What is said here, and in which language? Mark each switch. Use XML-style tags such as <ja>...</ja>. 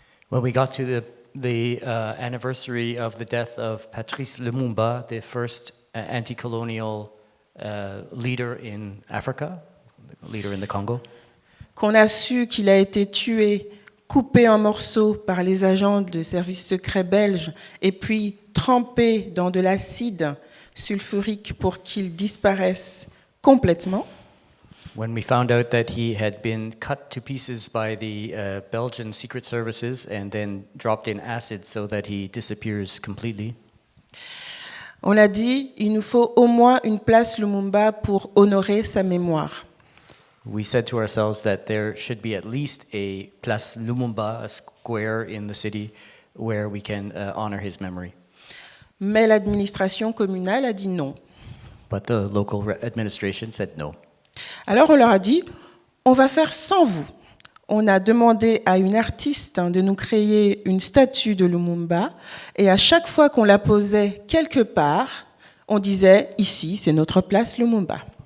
<en>When we got to the anniversary of the death of Patrice Lumumba, the first anti-colonial leader in Africa, leader in the Congo,</en> <fr>qu'on a su qu'il a été tué, coupé en morceaux par les agents de services secrets belges et puis trempé dans de l'acide sulfurique pour qu'il disparaisse complètement.</fr> <en>When we found out that he had been cut to pieces by the Belgian secret services and then dropped in acid so that he disappears completely.</en> <fr>On a dit, il nous faut au moins une place Lumumba pour honorer sa mémoire.</fr> <en>We said to ourselves that there should be at least a Place Lumumba, a square in the city where we can honor his memory.</en> <fr>Mais l'administration communale a dit non.</fr> <en>But the local administration said no.</en> <fr>Alors on leur a dit, on va faire sans vous. On a demandé à une artiste de nous créer une statue de Lumumba et à chaque fois qu'on la posait quelque part, on disait, ici c'est notre place Lumumba.</fr>